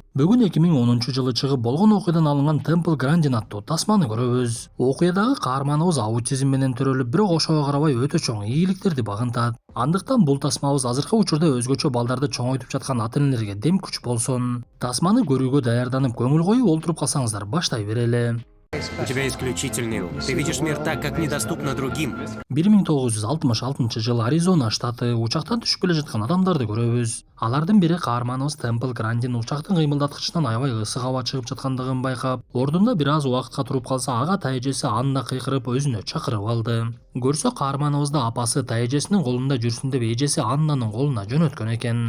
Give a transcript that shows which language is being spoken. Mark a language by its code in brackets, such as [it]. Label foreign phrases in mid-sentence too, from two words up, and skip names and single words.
[ky] Бүгүн 2010-жылы чыгып болгон окуядан алынган Temple Grandin аттуу тасманы көрөбүз. Окуядагы каарманыбыз аутизм менен төрөлүп, бирок ошого карабай өтө чоң ийгиликтерди багынтат. Андыктан бул тасмабыз азыркы учурда өзгөчө балдарды чоңойтуп жаткан ата-энелерге дем күч болсун. Тасманы көрүүгө даярданып, көңүл коюп олтуруп калсаңыздар, баштай берели. [ru] У тебя исключительный ум. Ты видишь мир так, как недоступно другим. [ky] 1966-жылы Аризона штаты учактан түшүп келе жаткан адамдарды көрөбүз. Алардын бири каарманыбыз Temple Grandin учактын кыймылдаткычынан аябай ысык аба чыгып жаткандыгын байкап, ордунда бир аз убакытка туруп калса, ага тайэжеси Анна кыйкырып өзүнө чакырып алды. Көрсө каарманыбызды апасы тайэжесинин колунда жүрсүн деп эжеси Аннанын колуна жөнөткөн экен.